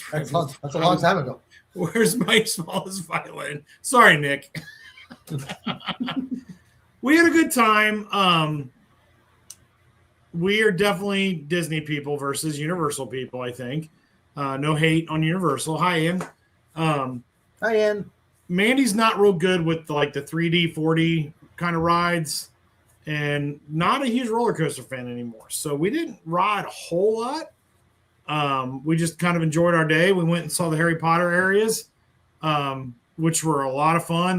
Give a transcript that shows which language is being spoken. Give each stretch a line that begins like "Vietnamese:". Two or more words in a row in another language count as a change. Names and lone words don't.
English: that's a long time ago. Where's my smallest violin? Sorry, Nick. We had a good time. We are definitely Disney people versus Universal people, I think. No hate on Universal. Hi, Ian. Hi, Ann. Mandy's not real good with like the 3D, 4D kind of rides and not a huge roller coaster fan anymore. So we didn't ride a whole lot. We just kind of enjoyed our day. We went and saw the Harry Potter areas, which were a lot of fun.